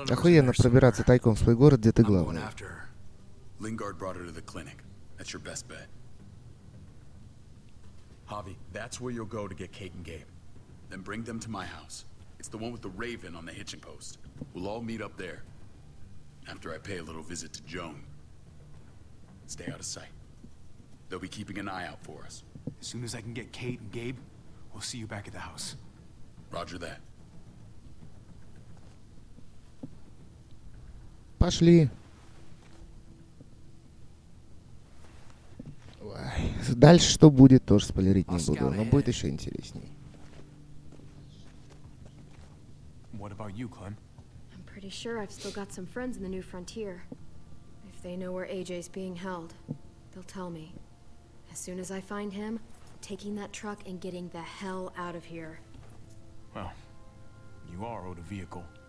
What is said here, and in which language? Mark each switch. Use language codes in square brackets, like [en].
[ru] Охуенно пробираться тайком в свой город, где ты главный. [en] Lingard brought her to the clinic. That's your best bet. Javi, that's where you'll go to get Kate and Gabe. Then bring them to my house. It's the one with the raven on the hitching post. We'll all meet up there. After I pay a little visit to Joan. Stay out of sight. They'll be keeping an eye out for us. As soon as I can get Kate and Gabe, we'll see you back at the house. Roger that. [ru] Пошли. Ой. Дальше что будет, тоже спойлерить не буду, но будет еще интересней. [en] What about you, Clem? I'm pretty sure I've still got some friends in the New Frontier. If they know where AJ's being held, they'll tell me. As soon as I find him, taking that truck and getting the hell out of here. Well, you are owed a vehicle.